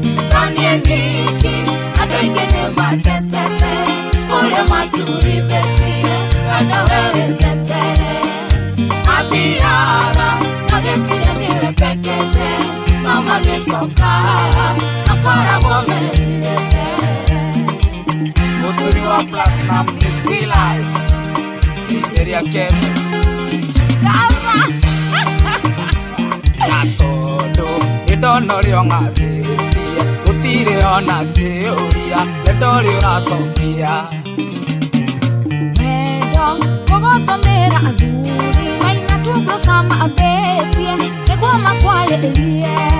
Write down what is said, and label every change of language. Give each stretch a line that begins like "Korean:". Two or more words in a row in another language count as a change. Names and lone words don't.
Kikuyu: To niĩ nyiki, Andũ aingĩ nĩ matetete, ũrĩa maturithĩtie, wendo we wĩtetere. Mathiaga, magĩciria nĩ we mbekete, no magĩcoka, makoragwo merirĩte. Mũthuri wa Platinum
English: is still alive.
Kikuyu: Igeria Kenya. Na tondũ nĩ ndona ũrĩa ũng'athĩtie, gũtirĩ ona ngĩũria, nĩ ndorĩ ũracokia. Wendo, gũgũtũmĩra athuri, maina tu nguo cia maambĩtie, nĩguo makwarĩrie.